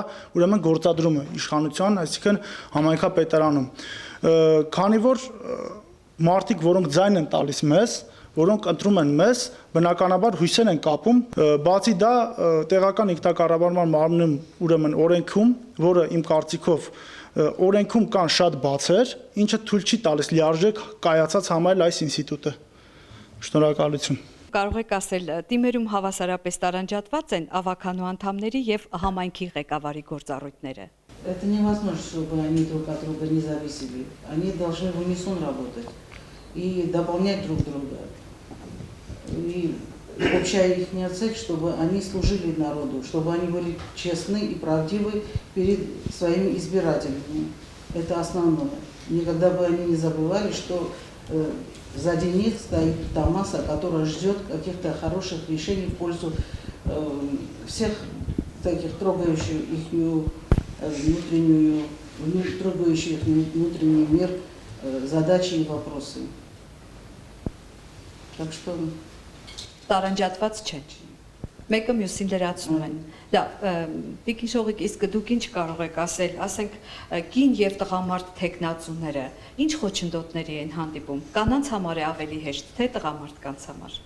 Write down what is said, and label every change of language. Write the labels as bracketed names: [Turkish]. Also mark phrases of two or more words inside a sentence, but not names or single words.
[Armenian] ուրեմն գործադրումը իշխանության, այսինքն համայնքապետարանում։ Քանի որ մարդիկ, որոնք ձայն են տալիս մեզ, որոնք ընտրում են մեզ, բնականաբար հույսեր են կապում, բացի դա տեղական ինքնակառավարման մարմնում ուրեմն օրենքում, որը իմ կարծիքով օրենքում կան շատ բացեր, ինչը թույլ չի տալիս լիարժեք կայացած համարել այս ինստիտուտը։ Շնորհակալություն։ Կարող եք ասել, թիմերում հավասարապես տարանջատված են ավականու անդամների եւ համայնքի ղեկավարի գործառույթները։ [Russian] Это невозможно, чтобы они друг от друга не зависели. Они должны в унисон работать и дополнять друг друга. И общая их цель, чтобы они служили народу, чтобы они были честны и правдивы перед своими избирателями. Это основное. Никогда бы они не забывали, что сзади них стоит та масса, которая ждет каких-то хороших решений в пользу всех таких трогающих их внутренний мир, задачи и вопросы. Так что [Armenian] տարանջատված չեն։ Մեկը մյուսին լրացնում են։ Դա Տիկին Շողիկ, իսկ դուք ինչ կարող եք ասել, ասենք կին եւ տղամարդ թեկնածուները ինչ խոչընդոտների են հանդիպում։ Կանանց համար է ավելի հեշտ, թե տղամարդկանց համար։